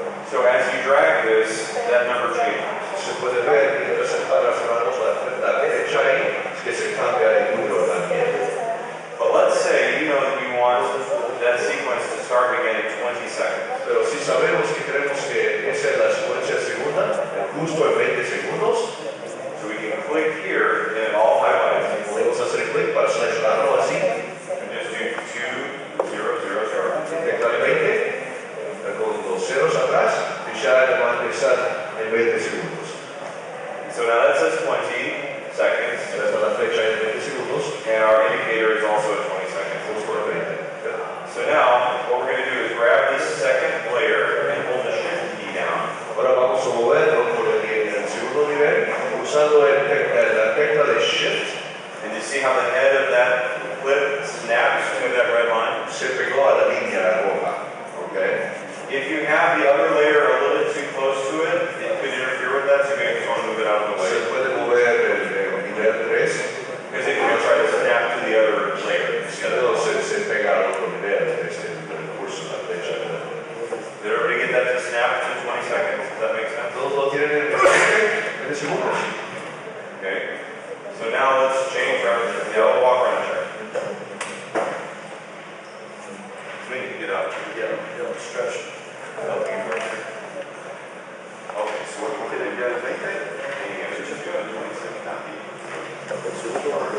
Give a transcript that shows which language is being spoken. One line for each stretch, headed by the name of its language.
English: So as you drag this, that number changes.
Spanish: Se puede ver mientras arrastramos la flecha ahí, que se cambia el número también.
English: But let's say you know that you want that sequence to start again in 20 seconds.
Spanish: Pero si sabemos que queremos que esa es la secuencia segunda, justo en 20 segundos,
English: So we can click here and it all highlights.
Spanish: podemos hacer clic para seleccionarlo así.
English: And just do 2, 0, 0, 0.
Spanish: Tecla 20, con los ceros atrás, y ya va a empezar en 20 segundos.
English: So now that says 20 seconds.
Spanish: Esa es la flecha en 20 segundos,
English: And our indicator is also at 20 seconds.
Spanish: justo en 20.
English: So now, what we're going to do is grab this second layer and hold the shift key down.
Spanish: Ahora vamos a moverlo por el segundo nivel, usando la tecla de Shift.
English: And you see how the head of that clip snaps to that red line?
Spanish: Se pegó a la línea roja. Okay.
English: If you have the other layer a little bit too close to it, it could interfere with that, so you may just want to move it out of the way.
Spanish: Se puede mover el nivel 3.
English: Because it could try to snap to the other layer.
Spanish: Si no, se pega al otro nivel, el curso de la flecha.
English: Did everybody get that to snap to 20 seconds? Does that make sense?
Spanish: Todos lo tienen en segundos.
English: Okay. So now let's change our, we'll walk around the chart. Swing, get up. Yeah, stretch. Okay, so what we're going to do is make that, and it's just doing 20 seconds, not the.